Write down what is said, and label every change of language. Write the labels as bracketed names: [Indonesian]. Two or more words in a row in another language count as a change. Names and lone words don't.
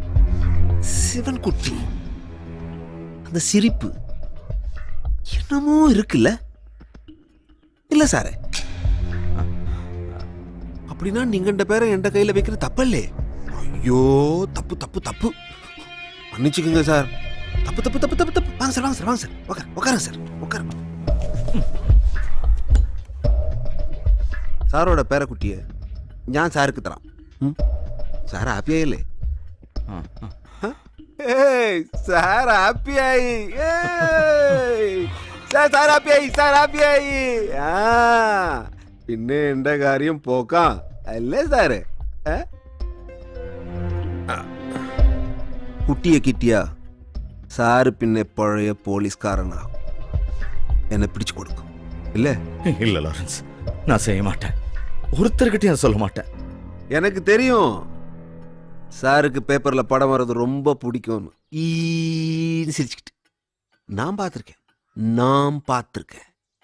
[Tamil] சிவன் குட்டி அந்த சிரிப்பு என்னமோ இருக்குல்ல? இல்ல சாரு, அப்படின்னா நீங்க இந்த பேரை என் கையில வைக்கிற தப்பல்லே. ஐயோ, தப்பு தப்பு தப்பு, மன்னிச்சுக்குங்க சார். தப்பு தப்பு தப்பு தப்பு தப்பு. வாங்க சார், வாங்க சார், வாங்க சார், உட்காருங்க சார், உட்காருங்க. [Malayalam] സാറോടെ പേരക്കുട്ടിയെ ഞാൻ സാർക്ക് തരാം. സാർ ഹാപ്പിയായില്ലേ? സാർ ഹാപ്പിയായി, സാർ ഹാപ്പിയായി, സാർ ഹാപ്പിയായി. ആ പിന്നെ എന്റെ കാര്യം പോക്കാം അല്ലേ സാറ്? കുട്ടിയെ കിട്ടിയ സാറ് പിന്നെ പഴയ പോലീസ്കാരനാകും. എന്നെ പിടിച്ചു കൊടുക്കും இல்ல? [Tamil] இல்ல லாரன்ஸ், நான் செய்ய மாட்டேன். ஒருத்தர்கிட்டயும் சொல்ல மாட்டேன். எனக்கு தெரியும் சாருக்கு பேப்பர்ல படம் வர்றது ரொம்ப பிடிக்கும்னு. சிரிச்சுக்கிட்டு நான் பார்த்துருக்கேன்.